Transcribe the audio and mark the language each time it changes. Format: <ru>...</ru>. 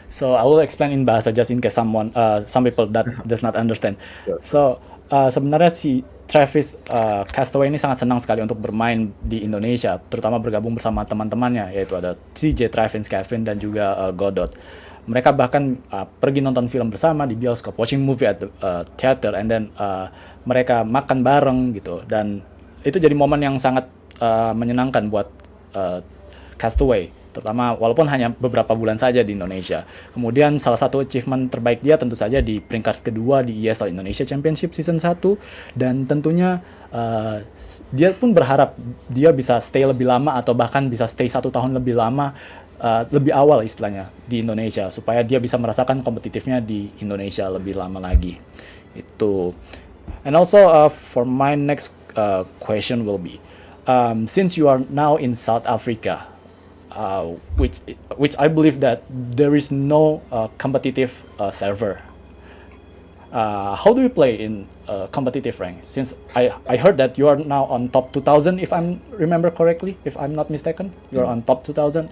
<en>So I will explain in Bahasa just in case some people that does not understand. Sure.</en> <id>So sebenarnya si Travis Castaway ini sangat senang sekali untuk bermain di Indonesia, terutama bergabung bersama teman-temannya, yaitu ada CJ, Travis, Kevin, dan juga Godot. Mereka bahkan pergi nonton film bersama di bioskop, watching movie at the theater, and then mereka makan bareng gitu. Dan itu jadi momen yang sangat menyenangkan buat Castaway, terutama walaupun hanya beberapa bulan saja di Indonesia. Kemudian salah satu achievement terbaik dia tentu saja di peringkat kedua di ESL Indonesia Championship Season 1, dan tentunya dia pun berharap dia bisa stay lebih lama atau bahkan bisa stay 1 tahun lebih lama, lebih awal istilahnya di Indonesia, supaya dia bisa merasakan kompetitifnya di Indonesia lebih lama lagi. Itu.</id> <en>And also for my next question will be, since you are now in South Africa, which I believe that there is no competitive server. How do you play in competitive rank? Since I heard that you are now on top 2000, if I remember correctly, if I'm not mistaken, you're on top 2000.</en>